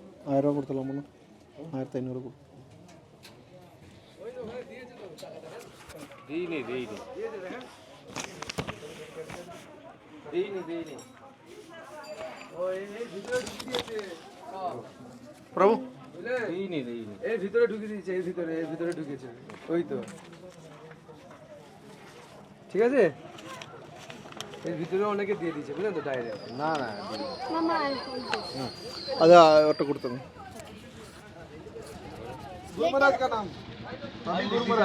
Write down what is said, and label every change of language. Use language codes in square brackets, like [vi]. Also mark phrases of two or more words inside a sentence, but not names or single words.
[ta] 1000 ரூபாய் கொடுத்தலாம் பண்ணு. 1500 கொடு. [bn] প্রভু এর ভিতরে ঢুকে দিয়েছে, এর ভিতরে ঢুকেছে, ওই তো ঠিক আছে, এর ভিতরে অনেকে দিয়ে দিয়েছে বুঝলেন তো ডাইরেক্ট। না [en] Mama, I'll hold this. [ta] அது அவர்கிட்ட கொடுத்துருங்க. [hi] गुरु महाराज का नाम गुरु महाराज